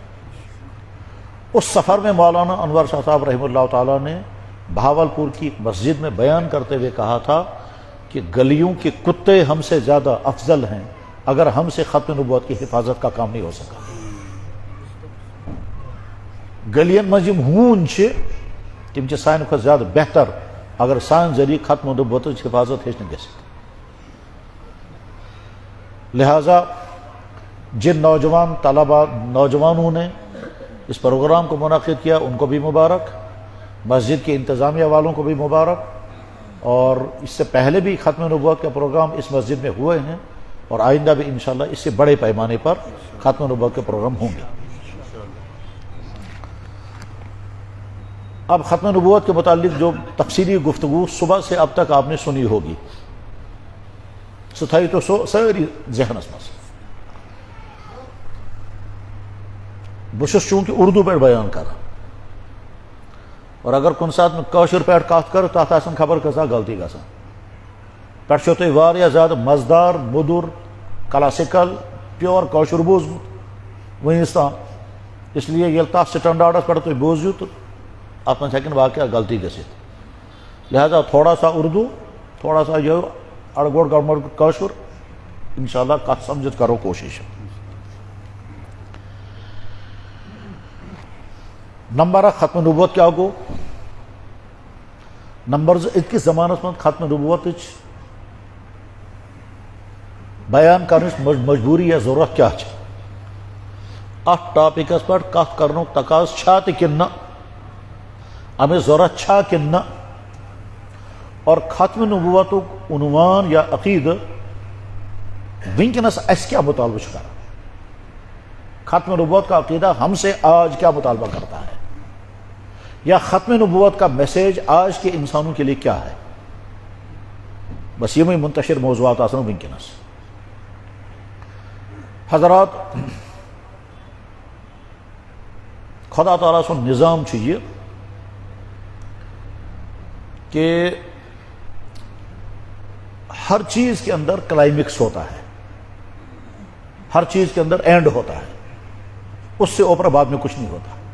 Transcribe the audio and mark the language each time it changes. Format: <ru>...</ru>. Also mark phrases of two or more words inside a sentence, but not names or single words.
<ur>اس سفر میں مولانا انور شاہ صاحب رحمہ اللہ تعالیٰ نے بھاولپور کی ایک مسجد میں بیان کرتے ہوئے کہا تھا کہ گلیوں کے کتے ہم سے زیادہ افضل ہیں اگر ہم سے ختم نبوت کی حفاظت کا کام نہیں ہو سکا.</ur> <ks>گلین مجم ہون تم سان کھت زیادہ بہتر اگر سان ذریعہ</ks> <ur>ختم نبوت کی حفاظت</ur> <ks>ہیچ گژھِ.</ks> <ur>لہذا جن نوجوانوں نے اس پروگرام کو منعقد کیا ان کو بھی مبارک، مسجد کے انتظامیہ والوں کو بھی مبارک، اور اس سے پہلے بھی ختم نبوت کے پروگرام اس مسجد میں ہوئے ہیں اور آئندہ بھی انشاءاللہ اس سے بڑے پیمانے پر ختم نبوت کے پروگرام ہوں گے. اب ختم نبوت کے متعلق جو تفصیلی گفتگو صبح سے اب تک آپ نے سنی ہوگی،</ur> <ks>ستائی تو ساری ذہنس مز بشس چونکہ اردو پہ بیان کر اور اگر کن سات میں کاشر پہ کت کر تات آسن خبر کسا غلطی گژھان پہ چھو تُہۍ واریاہ زیادہ مزدار مودُر کلاسیکل پیور کاشر بوزمُت ونس تام، اس لیے ییٚلہِ تتھ سٹینڈارڈس پہ تُہۍ بوزِو تو اتھ منٛز ہیٚکن واقعہ غلطی گژھِتھ،</ks> <ur>لہذا تھوڑا سا اردو تھوڑا سا یہ</ur> <ks>اڑگوڑ گڑمڑ کاشر انشاءاللہ کت سمجھت کرو کوشش۔ نمبر اکھ ختم نبوت کیا گو؟ نمبر زٕ أزکِس زمانس منٛز ختم نبوتٕچ بیان کرنٕچ مجبوری یا ضرورت کیا چھِ؟ اتھ ٹاپکس پہ کت کرنُک تقاضہٕ چھا تہِ کِنہٕ نہ، امِچ ضرورت چھا کِنہٕ نہ، اور ختم نبوتُک عنوان یا عقیدٕ ونکینس اس کیا مطالبہ چھُ کران؟</ks> <ur>ختم نبوت کا عقیدہ ہم سے آج کیا مطالبہ کرتا ہے، یا ختم نبوت کا میسیج آج کے انسانوں کے لیے کیا ہے؟</ur> <ks>بس یہ منتشر موضوعات آسن ونکینس۔</ks> <ur>حضرات،</ur> <ks>خدا تعالیٰ سن نظام چھُ</ks> <ur>یہ کہ ہر چیز کے اندر کلائمیکس ہوتا ہے، ہر چیز کے اندر اینڈ ہوتا ہے، اس سے اوپر بعد میں کچھ نہیں ہوتا۔</ur>